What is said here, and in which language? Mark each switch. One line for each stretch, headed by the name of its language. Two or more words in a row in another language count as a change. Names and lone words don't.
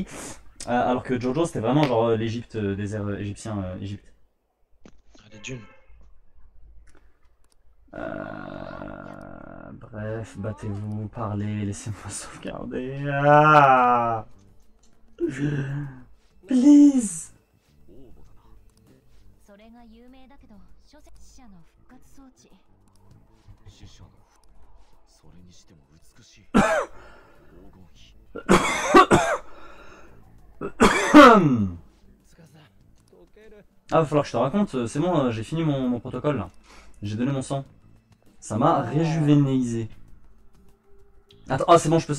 French: Alors que Jojo, c'était vraiment genre l'Égypte, désert égyptien, Égypte. Ah, les dunes. Bref, battez-vous, parlez, laissez-moi sauvegarder.
English: Ah Please.
Japanese: それが有名だけど、書籍死者の復活装置。死者のそれにしても美しい
French: Ah, va falloir que je te raconte, c'est bon, j'ai fini mon protocole là. J'ai donné mon sang. Ça m'a réjuvénéisé. Attends, oh c'est bon, je peux...